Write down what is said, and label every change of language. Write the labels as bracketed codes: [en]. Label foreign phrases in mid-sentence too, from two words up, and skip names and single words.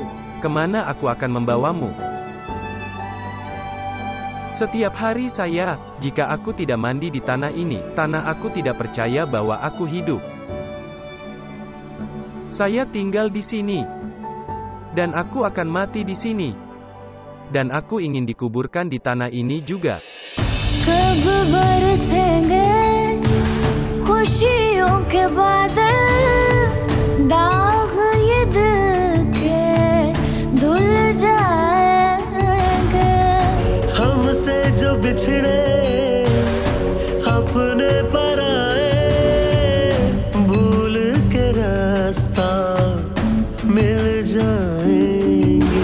[id] Kemana aku akan membawamu? Setiap hari jika aku tidak mandi di tanah ini, tanah aku tidak percaya bahwa aku hidup. Saya tinggal di sini. Dan aku akan mati di sini. Dan aku ingin dikuburkan di tanah ini juga. [hi] कब बरसेंगे खुशियों के बादल, दाग ये दिल के धुल जाएंगे। हमसे जो बिछड़े अपने पराए, भूल के रास्ता मिल जाएंगे।